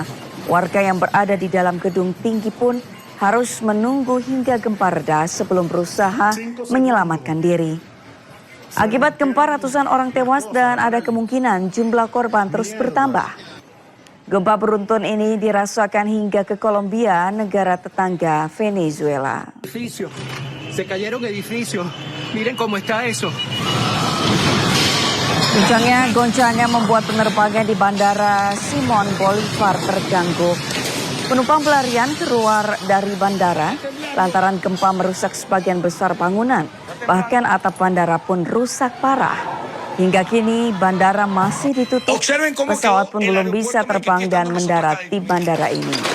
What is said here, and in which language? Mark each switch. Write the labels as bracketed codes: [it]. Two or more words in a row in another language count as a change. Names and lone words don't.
[id] Warga yang berada di dalam gedung tinggi pun harus menunggu hingga gempa reda sebelum berusaha menyelamatkan diri. Akibat gempa ratusan orang tewas dan ada kemungkinan jumlah korban terus bertambah. Gempa beruntun ini dirasakan hingga ke Kolombia, negara tetangga Venezuela. [es] Se cayeron edificios. Miren cómo está eso. [id] Goncangan membuat penerbangan di Bandara Simon Bolivar terganggu. Penumpang pelarian keluar dari bandara lantaran gempa merusak sebagian besar bangunan. Bahkan atap bandara pun rusak parah. Hingga kini bandara masih ditutup, pesawat pun belum bisa terbang dan mendarat di bandara ini.